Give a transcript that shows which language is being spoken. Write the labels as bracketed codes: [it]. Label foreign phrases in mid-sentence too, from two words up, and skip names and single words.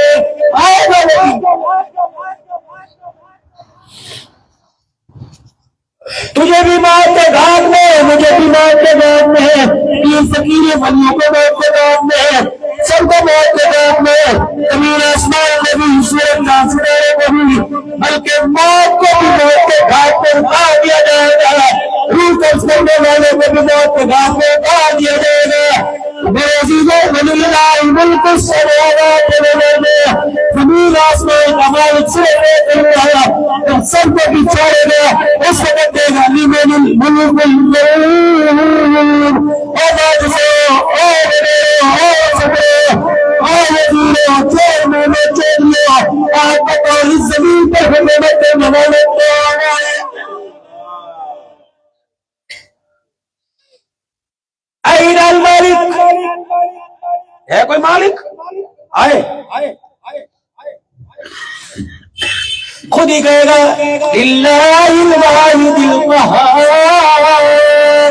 [ur] آئے گا نہیں، تجھے بھی موت کے گھاٹ میں، مجھے بھی موت کے گھاٹ میں، تین فقیر ولیوں کو موت کے گھاٹ میں، سب کو موت کے گھاٹ میں، زمین آسمان میں بھی، سورج چاند ستارے کو بھی، بلکہ موت کو بھی موت کے گھاٹ میں اتار دیا جائے گا، روح قبض کرنے والے کو بھی موت کے گھاٹ میں اتار دیا جائے گا۔ میرے عزیزوں، [ar] وللہ ملک السماوات والارض، [ur] زمین آسمان کا مالک صرف ایک اللہ ہے، تم سب کو بھی چھوڑے گا، اس وقت دے گا [ar] لمن الملک اليوم، [ur] او باجزو، او بنیو، او صبرو، او وزیرو، چور میں چوریو، آج بطور اس زمین پر حکومت ممالک کو آنا ہے۔ [ar] این الملک، [ur] ہے کوئی مالک؟ آئے خود ہی کہے گا [ar] للہ الواحد القہار۔